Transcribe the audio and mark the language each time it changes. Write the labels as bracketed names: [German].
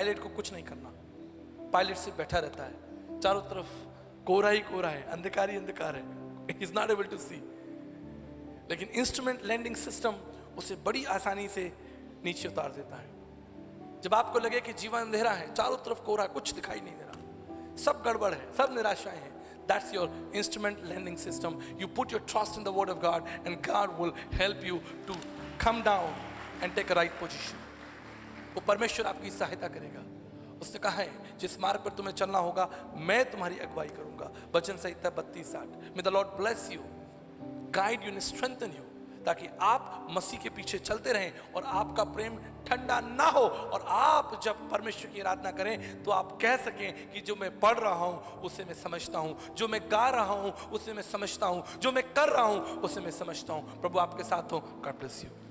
[Hindi] Pilot को कुछ नहीं करना, पायलट से बैठा रहता है, चारों तरफ कोहरा ही कोहरा है, अंधकार ही अंधकार है, [English] He is not able to see. [Hindi] लेकिन इंस्ट्रूमेंट लैंडिंग सिस्टम उसे बड़ी आसानी से नीचे उतार देता है। जब आपको लगे कि जीवन अंधेरा है, चारों तरफ कोहरा, कुछ दिखाई नहीं दे रहा, सब गड़बड़ है, सब निराशाएं हैं, [English] that's your instrument lending system. You put your trust in the word of God and God will help you to come down and take a right position. [Hindi] वो परमेश्वर आपकी सहायता करेगा। उसने कहा है जिस मार्ग पर तुम्हें चलना होगा मैं तुम्हारी अगुवाई करूंगा। वचन संहिता 32:8। [English] May the Lord bless you, guide you and strengthen you, [Hindi] ताकि आप मसीह के पीछे चलते रहें और आपका प्रेम ठंडा ना हो, और आप जब परमेश्वर की आराधना करें तो आप कह सकें कि जो मैं पढ़ रहा हूं उसे मैं समझता हूं, जो मैं गा रहा हूं उसे मैं समझता हूं, जो मैं कर रहा हूं उसे मैं समझता हूं। प्रभु आपके साथ हो। [English] God bless you.